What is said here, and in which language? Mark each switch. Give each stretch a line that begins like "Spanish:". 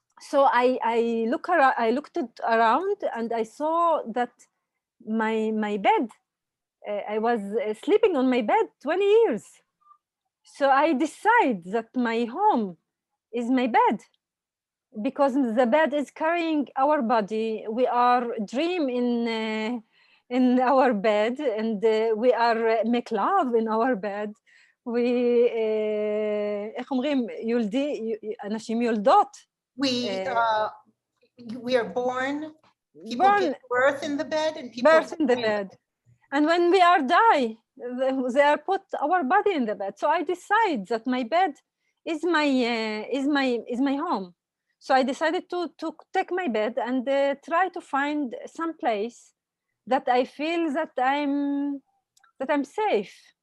English: So I looked around, and I saw that my bed, I was sleeping on my bed 20 years. So I decided that my home is my bed, because the bed is carrying our body. We are dream in our bed, and we are make love in our bed.
Hebrew: איך אומרים, אנשים יולדות.
English: We are born. People give birth in the bed, and people birth in the bed. And when we are die, they are put our body in the bed. So I decide that my bed is my home. So I decided to take my bed and try to find some place that I feel that I'm safe.